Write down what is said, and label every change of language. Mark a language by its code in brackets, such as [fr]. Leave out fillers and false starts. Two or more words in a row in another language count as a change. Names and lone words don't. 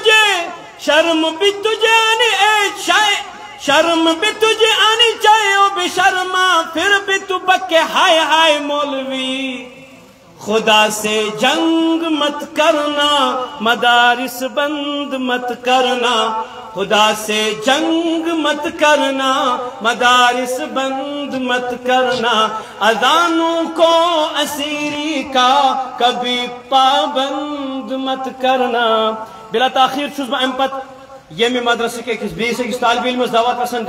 [ur] تجھے آنی شرم بھی تجھے آنی چاہے اب شرما، پھر بھی تو بکے ہائے ہائے مولوی، خدا سے جنگ مت کرنا، مدارس بند مت کرنا، خدا سے جنگ مت کرنا، مدارس بند مت کرنا، اذانوں کو اسیری کا کبھی پابند مت کرنا۔ [ks] بلا تاخیر چھس بہ امہ پتہ یمہ مدرسہ کس بیس طالب علمس دعوت آسان دیون۔